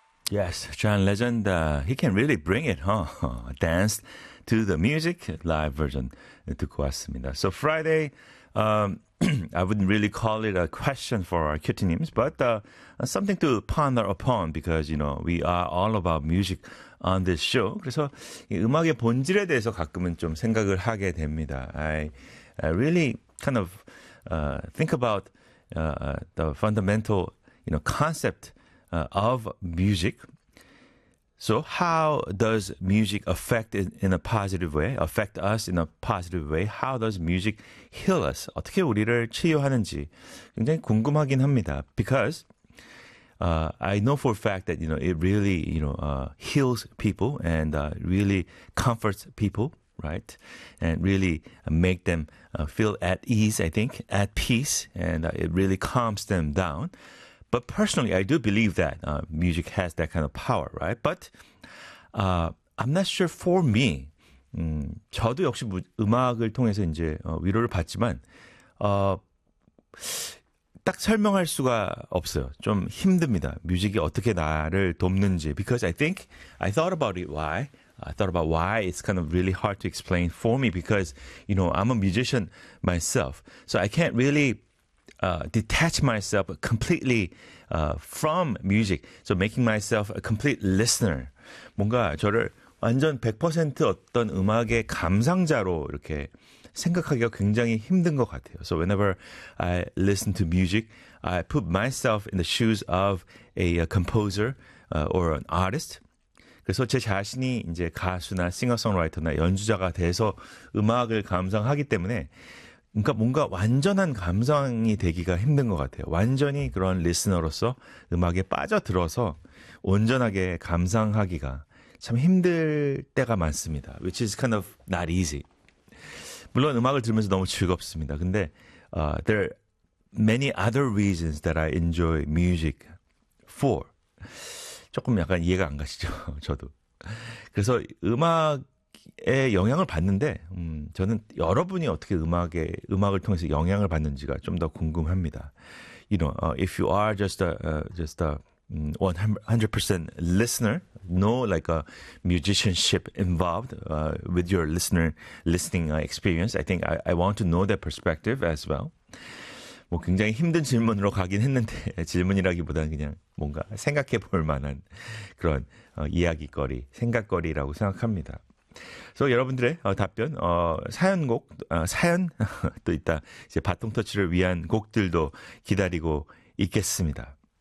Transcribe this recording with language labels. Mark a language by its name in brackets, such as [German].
[English] Yes, John Legend, he can really bring it, huh? Dance to the music, live version [Korean] 듣고 왔습니다. [English] So Friday, I wouldn't really call it a question for our Q-teams, but something to ponder upon because, you know, we are all about music on this show. [Korean] 그래서 이 음악의 본질에 대해서 가끔은 좀 생각을 하게 됩니다. [English] I really kind of think about the fundamental, you know, concept of music. So how does music affect in a positive way, affect us in a positive way? How does music heal us? [Korean] 어떻게 우리를 치유하는지 굉장히 궁금하긴 합니다. [English] Because I know for a fact that, you know, it really, you know, heals people and really comforts people, right? And really make them feel at ease, I think, at peace, and it really calms them down. But personally, I do believe that music has that kind of power, right? But I'm not sure for me. [Korean] 저도 역시 음악을 통해서 이제 위로를 받지만 딱 설명할 수가 없어요. 좀 힘듭니다. 뮤직이 어떻게 나를 돕는지. [English] Because I thought about why it's kind of really hard to explain for me because, you know, I'm a musician myself. So I can't really detach myself completely from music. So making myself a complete listener. [Korean] 뭔가 저를 완전 100% 어떤 음악의 감상자로 이렇게 생각하기가 굉장히 힘든 것 같아요. [English] So whenever I listen to music, I put myself in the shoes of a composer or an artist. [Korean] 그래서 제 자신이 이제 가수나 싱어송라이터나 연주자가 돼서 음악을 감상하기 때문에 그러니까 뭔가 완전한 감상이 되기가 힘든 것 같아요. 완전히 그런 리스너로서 음악에 빠져들어서 온전하게 감상하기가 참 힘들 때가 많습니다. [English] Which is kind of not easy. [Korean] 물론 음악을 들으면서 너무 즐겁습니다. [English] 근데 there are many other reasons that I enjoy music for. [Korean] 조금 약간 이해가 안 가시죠? 저도. 그래서 음악 에 영향을 받는데 저는 여러분이 어떻게 음악을 통해서 영향을 받는지가 좀 더 궁금합니다. [English] You know, if you are just a 100% listener, no like a musicianship involved with your listening experience. I think I want to know that perspective as well. [Korean] 뭐 굉장히 힘든 질문으로 가긴 했는데 질문이라기보다는 그냥 뭔가 생각해 볼 만한 그런 이야기거리, 생각거리라고 생각합니다. So 여러분들의 답변, 사연곡, 사연도 있다. 이제 바통터치를 위한 곡들도 기다리고 있겠습니다.